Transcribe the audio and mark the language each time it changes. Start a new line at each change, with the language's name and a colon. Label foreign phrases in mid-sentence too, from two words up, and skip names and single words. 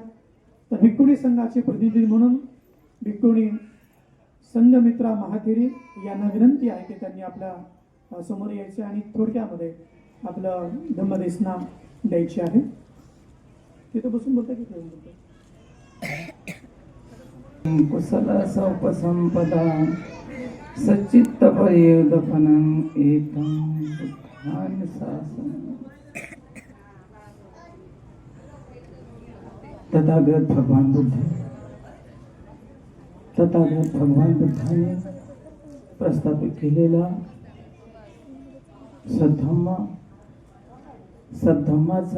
Marathi: तर भिक्खुणी संघाचे प्रतिनिधी म्हणून भिक्खुणी संघमित्रा महाथेरी यांना विनंती आहे की त्यांनी आपल्या समोर यायचे आणि थोडक्यामध्ये आपलं धम्मदेसना द्यायची आहे. तिथं बसून बोलता की ठेवून बोलता?
Pali: कुशल सौपसंपदा सच्चित्त पर्यदपनं एतं बुद्धान शासनं.
Marathi: तथागत भगवान बुद्धाने प्रस्थापित केलेला सद्धम्माचा